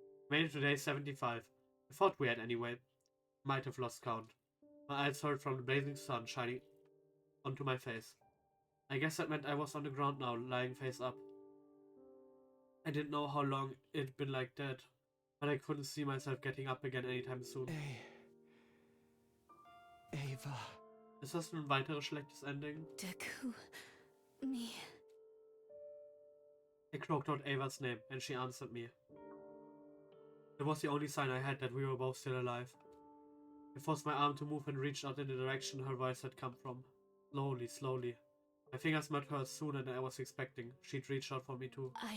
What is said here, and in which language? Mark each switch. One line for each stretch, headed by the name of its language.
English: Made it to day 75. I thought we had anyway. Might have lost count. My eyes hurt from the blazing sun shining onto my face. I guess that meant I was on the ground now, lying face up. I didn't know how long it'd been like that, but I couldn't see myself getting up again anytime soon. Eva.
German: Ist das ein weiteres schlechtes Ending?
English: Takumi. I croaked out Ava's name, and she answered me. It was the only sign I had that we were both still alive. I forced my arm to move and reached out in the direction her voice had come from. Slowly, slowly. My fingers met hers sooner than I was expecting. She'd reached out for me too.